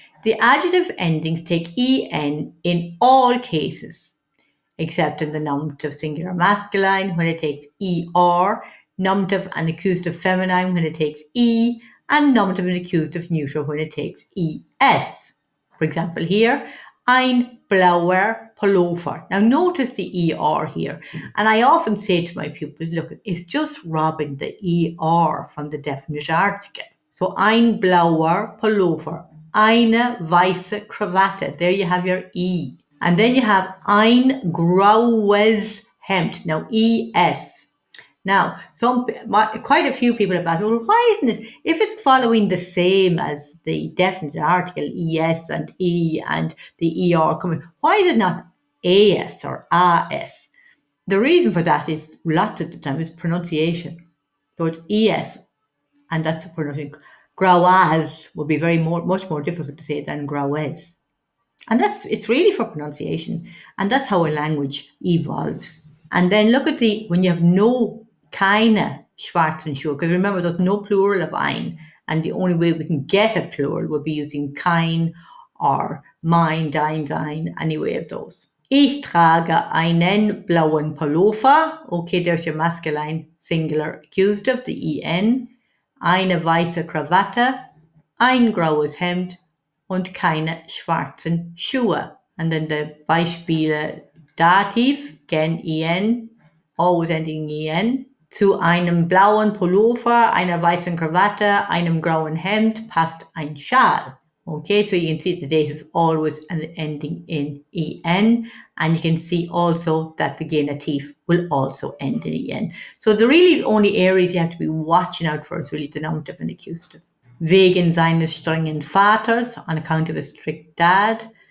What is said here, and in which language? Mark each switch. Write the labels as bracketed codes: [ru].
[en] The adjective endings take en in all cases, except in the nominative singular masculine when it takes er, nominative and accusative feminine when it takes e, and nominative and accusative neutral when it takes es. For example here, ein blauer Pullover. Now notice the er here. And I often say to my pupils, look, it's just robbing the er from the definite article. [de] So ein blauer Pullover, eine weiße Krawatte. [en] There you have your e. And then you have ein graues Hemd. Now es. Now, quite a few people have asked, well, why isn't it, if it's following the same as the definite article, es and e and the er coming, why is it not as or as? The reason for that is, lots of the time, is pronunciation. So it's es, and that's the pronunciation. Grauas would be much more difficult to say than graues. And it's really for pronunciation, and that's how a language evolves. And then look at when you have keine schwarzen Schuhe, because remember there's no plural of ein, and the only way we can get a plural would be using kein or mein, dein, sein, any way of those. [de] Ich trage einen blauen Pullover. [en] Okay, there's your masculine singular accusative, the en. [de] Eine weiße Krawatte, ein graues Hemd und keine schwarzen Schuhe. [en] And then the Beispiele Dativ, again en, always ending en. [de] Zu einem blauen Pullover, einer weißen Krawatte, einem grauen Hemd passt ein Schal. [en] Okay, so you can see the dative always ending in en, and you can see also that the genitive will also end in en. So the really only areas you have to be watching out for is really the nominative and accusative. Wegen seines strengen Vaters, on account of a strict dad.